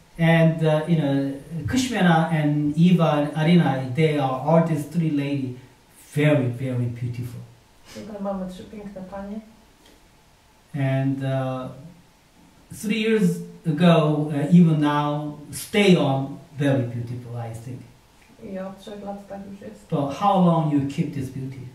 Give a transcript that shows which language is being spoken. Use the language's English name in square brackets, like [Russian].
[English] And Kushmana and Eva and Arina, they are all these three ladies, very, very beautiful. [Polish] Tutaj mamy 3 piękne panie. [English] And 3 years ago, even now, stay on very beautiful, I think. [Polish] I od 3 lat tak już jest. [English] But how long you keep this beauty?